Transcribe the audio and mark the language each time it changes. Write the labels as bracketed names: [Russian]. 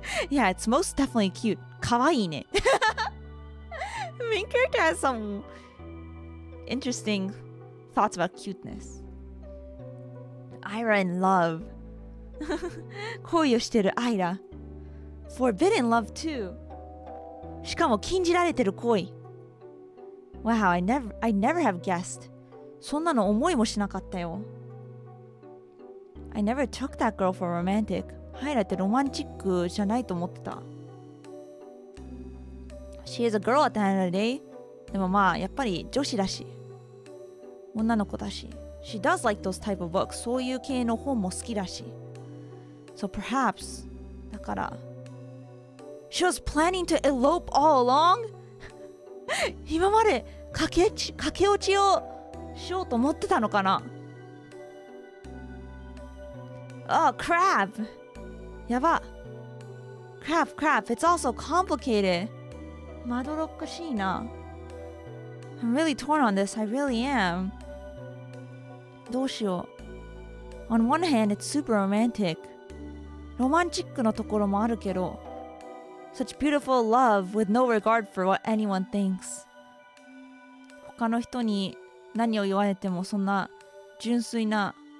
[English] Yeah, it's most definitely cute [Japanese] かわいいね [English] The main character has some interesting thoughts about cuteness Ira in love [Japanese] 恋をしてるアイラ [English] Forbidden love too [Japanese] しかも禁じられてる恋 [English] Wow, I never have guessed [Japanese] そんなの思いもしなかったよ。 [English] I never took that girl for romantic. [Japanese] ハイラってロマンチックじゃないと思ってた。 [English] She is a girl at the end of the day. [Japanese] でもまあ、やっぱり女子だし。女の子だし。 [English] She does like those type of books. [Japanese] そういう系の本も好きだし。 [English] So perhaps, [Japanese] だから、 [English] She was planning to elope all along? [Japanese] 今まで駆け落ちをしようと思ってたのかな [English] Oh, crap! [Japanese] やば [English] Crap, it's all so complicated [Japanese] まどろっこしいな [English] I'm really torn on this, I really am [Japanese] どうしよう [English] On one hand, it's super romantic [Japanese] ロマンチックのところもあるけど [English] Such beautiful love with no regard for what anyone thinks [Japanese] 他の人に何を言われてもそんな純粋な